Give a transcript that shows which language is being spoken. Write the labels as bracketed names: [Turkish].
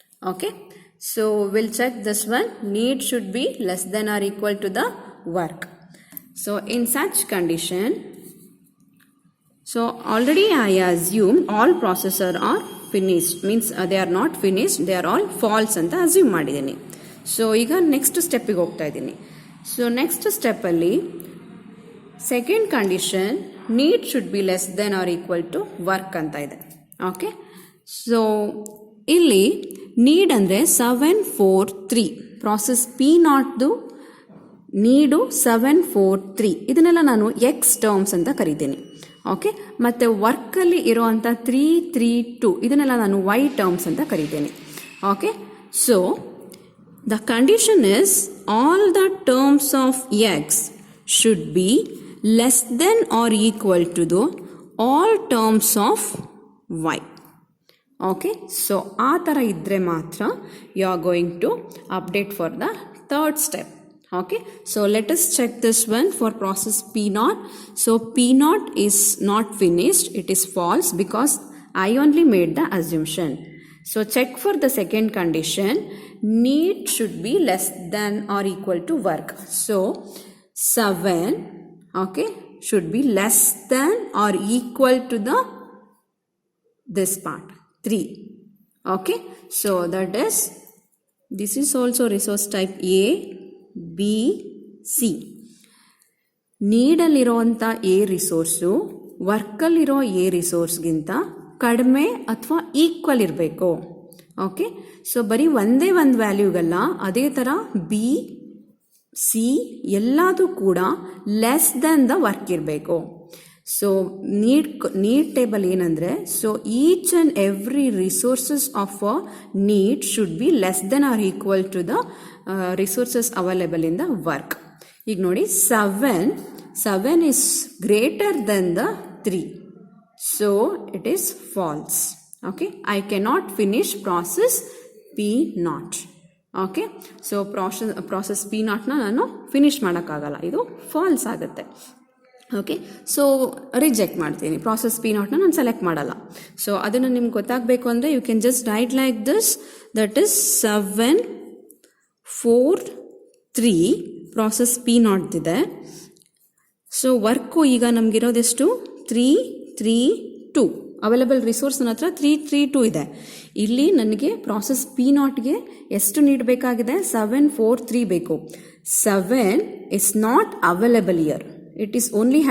[English] Okay, so we'll check this one, need should be less than or equal to the work. So in such condition, so already I assume all processor are finished, means they are not finished, they are all false [Kannada] ಅಂತ assume ಮಾಡಿದ್ದೀನಿ. So ಈಗ next ಸ್ಟೆಪ್ಪಿಗೆ ಹೋಗ್ತಾ ಇದ್ದೀನಿ. So next ಸ್ಟೆಪ್ಪಲ್ಲಿ second condition [English] need should be less than or equal to work [Kannada] ಅಂತ ಇದೆ. Okay, so ಇಲ್ಲಿ need ಅಂದರೆ 743 process P0ದು ನೀಡು 743, ಇದನ್ನೆಲ್ಲ ನಾನು ಎಕ್ಸ್ ಟರ್ಮ್ಸ್ ಅಂತ ಕರಿತೀನಿ. ಓಕೆ, ಮತ್ತು ವರ್ಕಲ್ಲಿ ಇರೋವಂಥ 332 ಇದನ್ನೆಲ್ಲ ನಾನು ವೈ ಟರ್ಮ್ಸ್ ಅಂತ ಕರಿತೀನಿ. [English] Okay, so the condition is all the terms of X should be less than or equal to the all terms of Y. Okay, so [Kannada] ಆ ಥರ ಇದ್ದರೆ ಮಾತ್ರ [English] You are going to update for the third step. Okay, so let us check this one for process P0. So P0 is not finished, it is false because I only made the assumption. So check for the second condition, need should be less than or equal to work. So 7, okay, should be less than or equal to the this part 3. Okay, so that is, this is also resource type A, B, C. [Kannada] ನೀಡಲ್ಲಿರೋವಂಥ A resource ವರ್ಕಲ್ಲಿರೋ A ರಿಸೋರ್ಸ್ಗಿಂತ ಕಡಿಮೆ ಅಥವಾ equal ಇರಬೇಕು. Okay, so ಬರೀ ಒಂದೇ ಒಂದು ವ್ಯಾಲ್ಯೂಗಲ್ಲ, ಅದೇ ಥರ B C ಎಲ್ಲದೂ ಕೂಡ ಲೆಸ್ ದೆನ್ ದ ವರ್ಕ್ ಇರಬೇಕು. [English] So need table ಏನಂದರೆ, so each and every resources of a need should be less than or equal to the resources available in the work. [Kannada] ಈಗ ನೋಡಿ, [English] 7 is greater than the 3, so it is false. Okay, I cannot finish process P0. [Kannada] Okay, so process P0ನ ನಾನು finish ಮಾಡೋಕ್ಕಾಗಲ್ಲ, ಇದು falls ಆಗುತ್ತೆ. Okay, so reject ಮಾಡ್ತೀನಿ, process P0ನ ನಾನು select ಮಾಡಲ್ಲ. So ಅದನ್ನು ನಿಮ್ಗೆ ಗೊತ್ತಾಗಬೇಕು ಅಂದರೆ [English] You can just write like this, that is 743 process P0 ಇದೆ. [Kannada] ಸೊ ವರ್ಕು ಈಗ ನಮಗಿರೋದೆಷ್ಟು 332, ಅವೈಲೇಬಲ್ ರಿಸೋರ್ಸ್ ನನ್ನ ಹತ್ರ 332 ಇದೆ. ಇಲ್ಲಿ ನನಗೆ ಪ್ರಾಸೆಸ್ P0ಗೆ ಎಷ್ಟು ನೀಡಬೇಕಾಗಿದೆ, 743 ಬೇಕು. [English] 7 is not available here, it is only